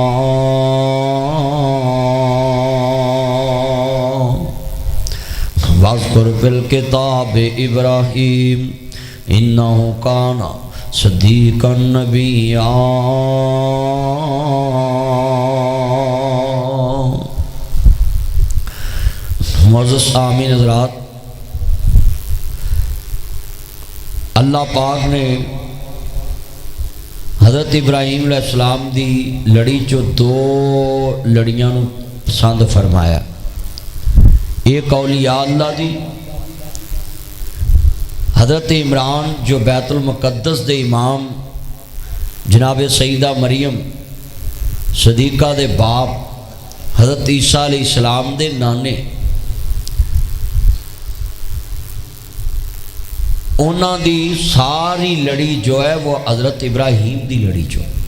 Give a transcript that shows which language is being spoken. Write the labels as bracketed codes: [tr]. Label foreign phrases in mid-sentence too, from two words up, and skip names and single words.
[ar] واذكر في الكتاب إبراهيم إنه كان صديقا نبيا. [pa] معزز آمین حضرات، اللہ پاک نے حضرت ابراہیم علیہ السلام دی لڑی چو 2 لڑیاں نوں پسند فرمایا. ایک اولیاء اللہ دی، حضرت عمران جو بیت المقدس دے امام جناب سیدہ مریم صدیقہ دے باپ حضرت عیسیٰ علیہ السلام دے نانے، اونہاں دی ساری لڑی جو ہے وہ حضرت ابراہیم دی لڑی چو.